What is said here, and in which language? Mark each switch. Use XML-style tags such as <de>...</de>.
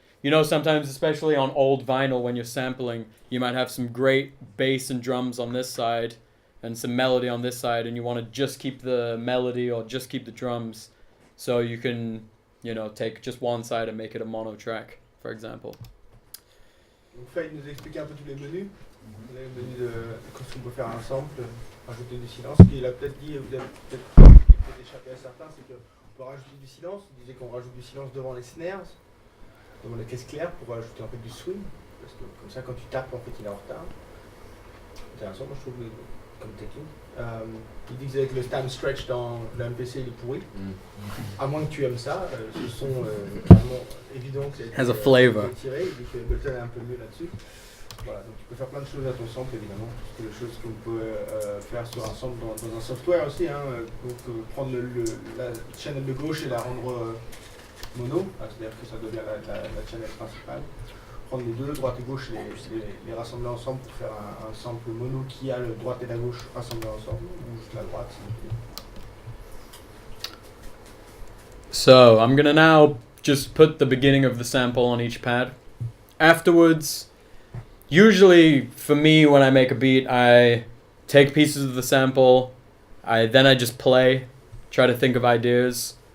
<en>You know, sometimes, especially on old vinyl, when you're sampling, you might have some great bass and drums on this side and some melody on this side, and you want to just keep the melody or just keep the drums, so you can, you know, take just one side and make it a mono track, for example.</en> <fr>Donc Faye nous expliquer un peu tous les menus. Les menus de ce qu'on peut faire un sample, rajouter du silence. Ce qu'il a peut-être dit, vous avez peut-être échappé à certains, c'est qu'on peut rajouter du silence. Il disait qu'on rajoute du silence devant les snares, devant les caisses claires, pour rajouter en fait du swing. Parce que comme ça, quand tu tapes, en fait, il est en retard. Intéressant, moi je trouve, comme technique. Il disait que le time stretch dans le MPC il est pourri. À moins que tu aimes ça, ce son carrément évident que</fr> <en>Has a flavor.</en> <fr>tiré. Il dit que Ableton est un peu mieux là-dessus. Voilà, donc tu peux faire plein de choses à ton sample évidemment. C'est des choses qu'on peut faire sur un sample dans un software aussi. Hein, donc prendre la channel de gauche et la rendre mono, c'est-à-dire que ça devient la channel principale. Prendre les deux, droite et gauche, les rassembler ensemble pour faire un sample mono qui a le droite et la gauche rassemblés ensemble, ou juste la droite.</fr> <en>So I'm gonna now just put the beginning of the sample on each pad. Afterwards, usually for me when I make a beat, I take pieces of the sample, then I just play, try to think of ideas.</en>